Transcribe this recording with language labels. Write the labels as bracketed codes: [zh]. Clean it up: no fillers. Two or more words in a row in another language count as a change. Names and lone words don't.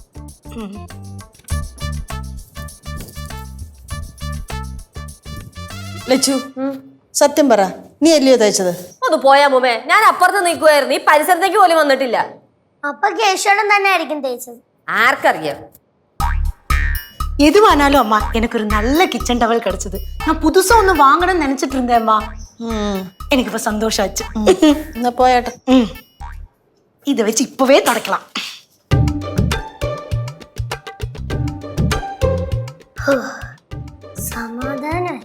[ml] ലച്ചു, സത്യം പറ, നീ അല്ലയോ തയ്ച്ചത്? ഒന്ന് പോയാ മുമേ, ഞാൻ അപ്പുറത്ത് നിൽക്കുമായിരുന്നു. ഈ പരിസരത്തേക്ക് പോലും വന്നിട്ടില്ല. അപ്പൊ കേശവൻ തന്നെ ആയിരിക്കും തേച്ചത്. ആർക്കറിയാം? [ta] எதுவானாலும் அம்மா எனக்கு ஒரு நல்ல கிச்சன் டவல் கிடைச்சது. நான் புதுசா ஒண்ணு வாங்கணும்னு நினைச்சிட்டு இருந்தேன் அம்மா. எனக்கு இப்ப சந்தோஷம் ஆச்சு. [ml] എന്നാ പോയാട്ടെ. [ta] இதை வச்சு இப்பவே தொடக்கலாம். [ml] സമാധാനം